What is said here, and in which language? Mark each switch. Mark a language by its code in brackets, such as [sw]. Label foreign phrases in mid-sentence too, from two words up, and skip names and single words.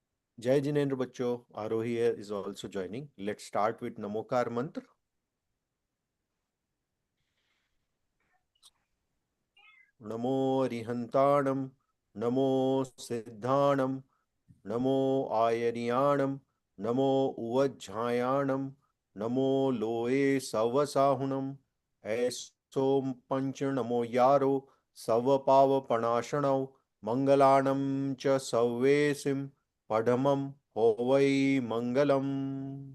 [hi] Jai Jinendra Bachcho, [en] Arohi is also joining. Let's start with Namokar Mantra. [pra] Namo Rihantanam, Namo Siddhanam, Namo Ayariyanam, Namo Uvajjayanam, Namo Loe Savasahunam, Aisom Panch Namo Yaro, Savapava Panashanau, Mangalanam Cha Savesim, Padamam Hovai Mangalam.